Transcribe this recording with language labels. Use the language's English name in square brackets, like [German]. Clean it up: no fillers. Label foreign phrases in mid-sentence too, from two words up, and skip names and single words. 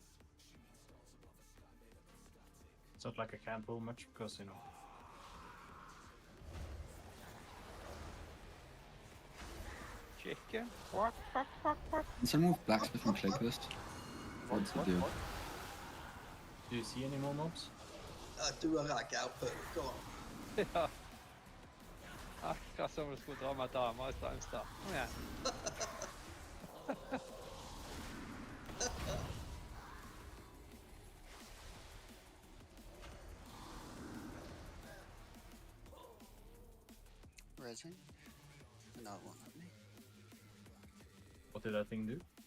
[English] It's not like I can't pull much because, you know. Chicken? What? Can someone move blacksmith and checklist? What's the deal? Do you see any more mobs? [Norwegian] Du har ragga på Come Ja. Akkurat som du skulle dra med damer i Strømstad. Kom igjen. Resing? [English] No, it won't let me. What did that thing do?